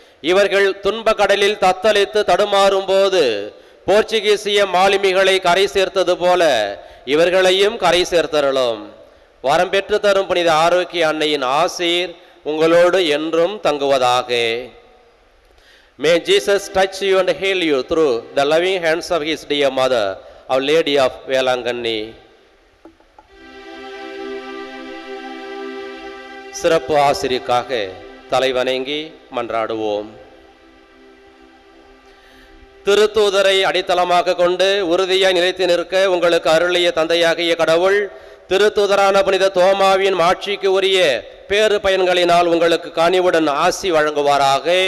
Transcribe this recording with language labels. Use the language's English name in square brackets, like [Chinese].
[Tamil] இவர்கள் துன்ப கடலில் தத்தளித்து தடுமாறும் போது போர்ச்சுகீசிய மாலுமிகளை கரை சேர்த்தது போல இவர்களையும் கரை சேர்த்தருளும். வரம் பெற்று தரும் புனித ஆரோக்கிய அன்னையின் ஆசீர் உங்களோடு என்றும் தங்குவதாக. [English] May Jesus touch you and heal you through the loving hands of his dear mother, Our Lady of Velanganni. [Tamil] சிறப்பு ஆசிரியக்காக தலைவணங்கி மன்றாடுவோம். திருத்தூதரை அடித்தளமாக கொண்டு உறுதியாய் நிலைத்து நிற்க உங்களுக்கு அருளிய தந்தையாகிய கடவுள் திருத்தூதரான புனித தோமாவின் ஆட்சிக்கு உரிய பேறு பயன்களினால் உங்களுக்கு கனிவுடன் ஆசி வழங்குவாராக.